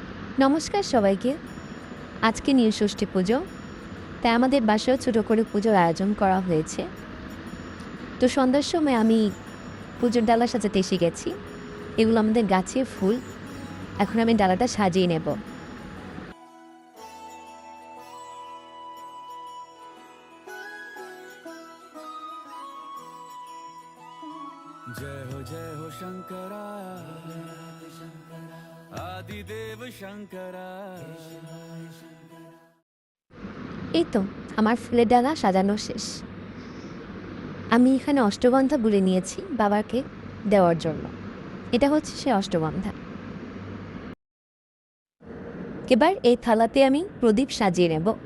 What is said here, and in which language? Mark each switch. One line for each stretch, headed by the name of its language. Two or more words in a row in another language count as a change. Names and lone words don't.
Bangla: নমস্কার সবাইকে। আজকে নীলষষ্ঠী পুজো, তাই আমাদের বাসায়ও ছোটো করে পুজোর আয়োজন করা হয়েছে। তো সন্ধ্যার সময় আমি পুজোর ডালা সাজাতে এসে গেছি। এগুলো আমাদের গাছের ফুল। এখন আমি ডালাটা সাজিয়ে নেব।
Hindi: जय हो शंकरा आदिदेव शंकरा।
Bangla: এই তো আমার ফুলের ডালা সাজানো শেষ। আমি এখানে অষ্টগন্ধা গুলে নিয়েছি বাবাকে দেওয়ার জন্য। এটা হচ্ছে সে অষ্টগন্ধা। এবার এই থালাতে আমি প্রদীপ সাজিয়ে নেব।